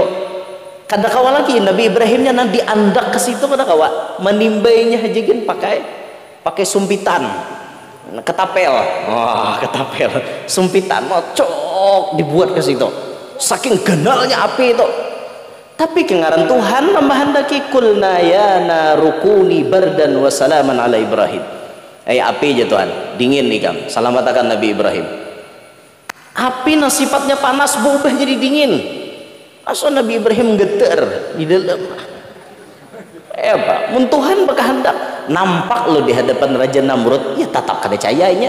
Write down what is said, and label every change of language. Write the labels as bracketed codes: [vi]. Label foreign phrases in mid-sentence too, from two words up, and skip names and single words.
[bjn] Kada kawa lagi Nabi Ibrahimnya nanti diandak ke situ kada kawa, menimbainya hajigin pakai sumpitan. Ketapel, ketapel, sumpitan, cok dibuat ke situ. Saking ganalnya api itu. Tapi kengaran Tuhan menghendaki [ar] قلنا يا نار كوني بردا وسلاما على إبراهيم. [bjn] Api aja Tuhan, dingin nih kan. Salamatakan Nabi Ibrahim. Api sifatnya panas berubah jadi dingin. Asal Nabi Ibrahim getar di dalam. Apa? Mun Tuhan berkehendak nampak lo di hadapan Raja Namrud, ya tetap kada percayanya.